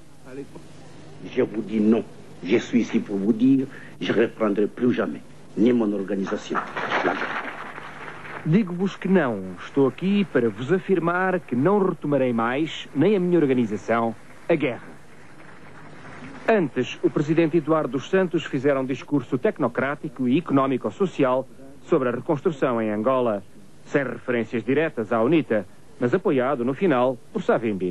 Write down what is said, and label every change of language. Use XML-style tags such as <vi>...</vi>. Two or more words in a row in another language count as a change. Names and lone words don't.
<fr>Je vous dis non. Je suis ici pour vous dire, je ne reprendrai plus jamais, nem mon organisation, la guerre.</fr> <pt>Digo-vos que não. Estou aqui para vos afirmar que não retomarei mais, nem a minha organização, a guerra. Antes, o presidente Eduardo dos Santos fizera um discurso tecnocrático e económico-social sobre a reconstrução em Angola, sem referências diretas à UNITA, mas apoiado, no final, por Savimbi.</pt>